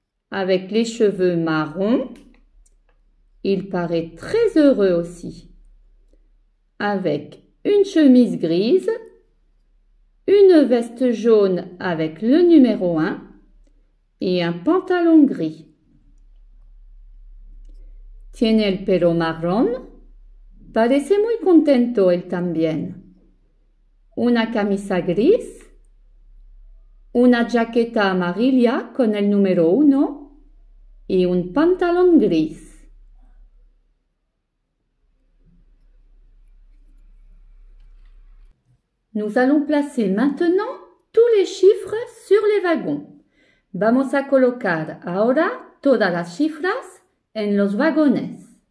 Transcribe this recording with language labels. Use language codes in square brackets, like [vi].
[fr] Avec les cheveux marrons, il paraît très heureux aussi. Avec une chemise grise, une veste jaune avec le numéro 1 et un pantalon gris. [es] Tiene el pelo marrón. Parece muy contento él también. Una camisa gris, una jaqueta amarilla con el número 1 y un pantalón gris. [fr] Nous allons placer maintenant tous les chiffres sur les wagons. [es] Vamos a colocar ahora todas las cifras en los vagones.